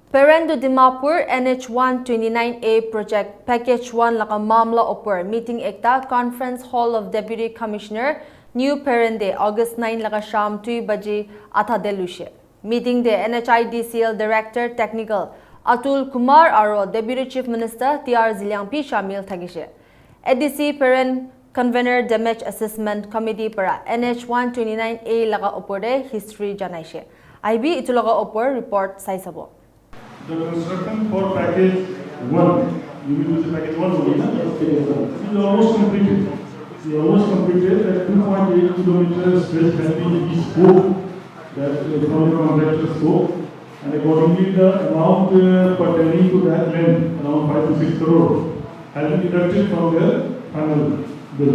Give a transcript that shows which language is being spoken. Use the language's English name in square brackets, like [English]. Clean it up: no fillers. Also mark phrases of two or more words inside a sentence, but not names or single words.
[English] Peren to Dimapur NH-129A project package 1 [Naga Pidgin] laka mamla opor meeting ekta [English] conference hall of deputy commissioner New Peren [Naga Pidgin] de August 9 laka sham 2 baje atha delushe meeting de Nhidcl [English] director technical [Naga Pidgin] Atul Kumar aro [English] deputy chief minister Zeliang [Naga Pidgin] pi shamil thagishe [English] ADC Peren convener damage assessment committee [Naga Pidgin] para NH-129A laka opor de history janaishe IB itulaga opor report saisabo. [English] The construction for package 1, you will use package 1 only, is almost completed. We almost completed at 2.8 kilometers stretch has been the scope that from the contractor scope, and accordingly the amount pertaining to that length, around 5 to 6 crore, has been deducted from the final bill.